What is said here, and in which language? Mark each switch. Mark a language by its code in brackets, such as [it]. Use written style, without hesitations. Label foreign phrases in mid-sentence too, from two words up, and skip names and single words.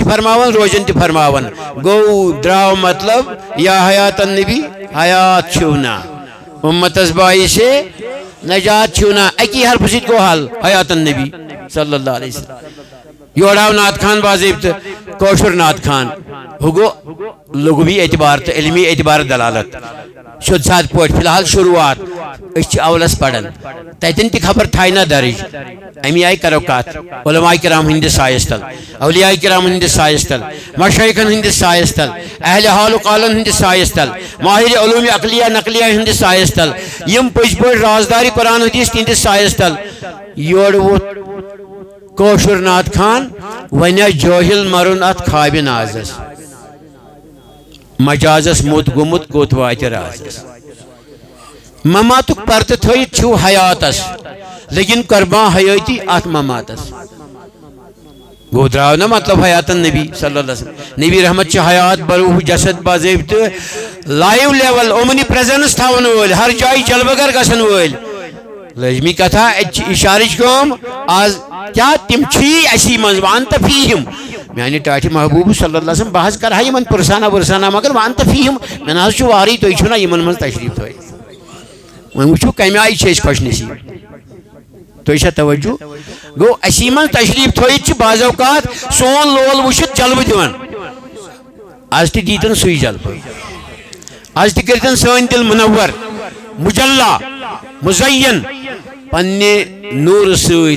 [ks] فرماوان روزن تہِ فرماوان گو درٛاو مطلب یا حیات النبی حیات چھِو نا امتس باعث نجات چھِو نا اکی حرف سۭتۍ گوٚو حل حیات النبی [ar] صلی اللہ علیہ [ks] وسلم یورٕ آو نعت خان باضٲبطہٕ کٲشُر نعت خان ہُہ گوٚو لغوی اعتبار تہٕ علمی اعتبار دلالت شد سادٕ پٲٹھۍ فی الحال شروعات أسۍ چھِ اولس پران تتٮ۪ن تہِ خبر تھایہِ نا درج امی آیہِ کرو کتھ علماء کرام ہندس سایس تل اولیاء کرام ہندس سایس تل مشایخن ہندس سایس تل اہل حال و قالن ہندس سایس تل ماہر علوم عقلیہ نقلیہ ہندس سایس تل یم پٔزۍ پٲٹھۍ رازداری قرآن حدیث تہنٛدس سایس تل یورٕ ووت کٲشُر نعت خان وۄنۍ جٲہل مرُن اتھ خوابہِ نازس مجازس موت گوٚمُت کوٚت واتہِ رازس مماتُک پردٕ تھٲیِتھ چھِو حیاتس لیکن قربان حیاتی ات مماتس گو دراو نا مطلب حیات النبی [ar] صلی اللہ علیہ وسلم [ks] نبی رحمت چھ حیات بروح جسد باضٲبطہٕ [en] live level omni presence [ks] تھاون وٲلۍ ہر جایہِ جلوگر گژھن وٲلۍ لازمی کتھا اشارٕچ کٲم آز کیا تم چھی اسی منٛز [ar] وانت فیہم [ks] میانہِ ٹاٹھہِ محبوب [ar] صلی اللہ علیہ وسلم [ks] بہٕ حظ کرہا یمن پرسانہ ورسانہ مگر [ar] وانت فیہم [ks] مےٚ نہ حظ چھُ وارٕے تُہۍ چھِو نا یمن منٛز تشریف تھٲیِتھ وۄنۍ وٕچھِو کمہِ آیہِ چھِ أسۍ خۄش نصیٖب تُہۍ چھا توجہ گو اسی من تشریف تھٲیِتھ چھِ بعض اوقات سون لول وٕچھِتھ جلوٕ دِوان آز تہِ دیٖتن سُے جلوٕ آز تہِ کٔرۍتن سٲنۍ دِل منور مجلہ مزین پننہِ نوٗرٕ سۭتۍ